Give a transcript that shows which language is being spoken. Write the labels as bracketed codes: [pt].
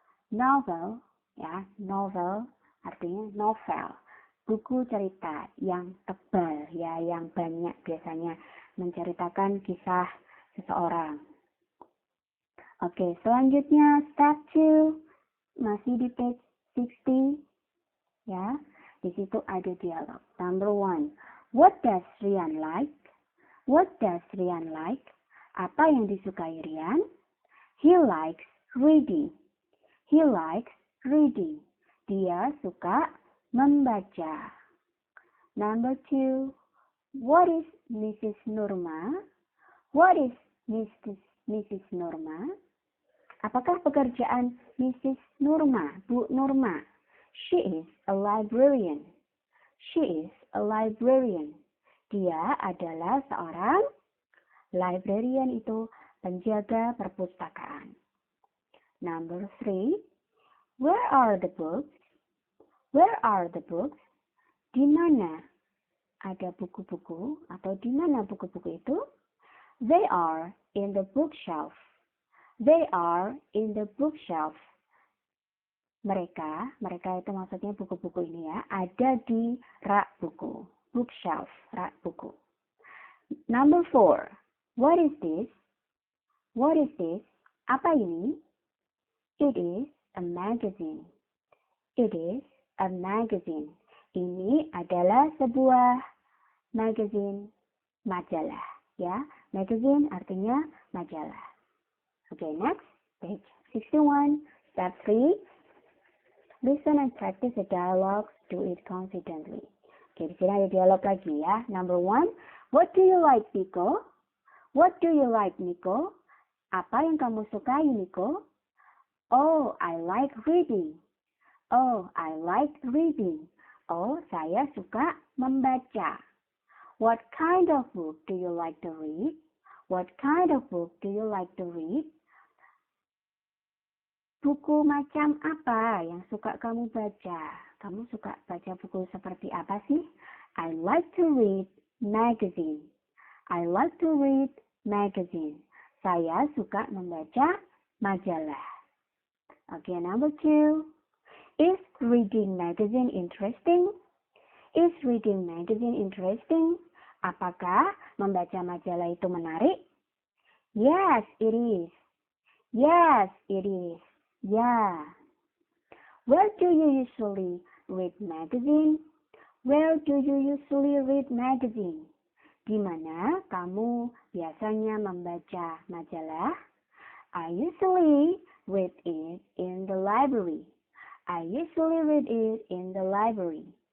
[id] Novel, ya, novel artinya novel. Buku cerita yang tebal, ya, yang banyak biasanya menceritakan kisah seseorang. Oke, selanjutnya step 2, masih di page 60, ya. Di situ ada dialog. [en] Number 1, what does Rian like? What does Rian like? [id] Apa yang disukai Rian? [en] He likes reading. He likes reading. [id] Dia suka membaca. [en] Number 2, what is Mrs. Nurma? What is Mrs. Nurma? [id] Apakah pekerjaan [en] Mrs. Nurma, Bu Nurma? She is a librarian. She is a librarian. [id] Dia adalah seorang librarian, itu penjaga perpustakaan. [en] Number 3, where are the books? Where are the books? [id] Di mana ada buku-buku atau di mana buku-buku itu? [en] They are in the bookshelf. They are in the bookshelf. [id] Mereka itu maksudnya buku-buku ini ya, ada di rak buku. [en] Bookshelf, [id] rak buku. [en] Number 4, what is this? What is this? [id] Apa ini? [en] It is a magazine. It is a magazine. [id] Ini adalah sebuah magazine, majalah, ya. Magazine artinya majalah. [en] Okay, next, page 61, step 3. Listen and practice the dialogue, do it confidently. Okay, [id] di sini ada dialog lagi ya. [en] Number 1, what do you like, Nico? What do you like, Nico? [id] Apa yang kamu sukai, Nico? [en] Oh, I like reading. Oh, I like reading. [id] Oh, saya suka membaca. [en] What kind of book do you like to read? What kind of book do you like to read? [id] Buku macam apa yang suka kamu baca? Kamu suka baca buku seperti apa sih? [en] I like to read magazine. I like to read magazine. [id] Saya suka membaca majalah. [en] Okay, number 2. Is reading magazine interesting? Is reading magazine interesting? [id] Apakah membaca majalah itu menarik? [en] Yes, it is. Yes, it is. Yeah. Where do you usually read magazine? Where do you usually read magazine? [id] Di mana kamu biasanya membaca majalah? [en] I usually read it in the library. I usually read it in the library.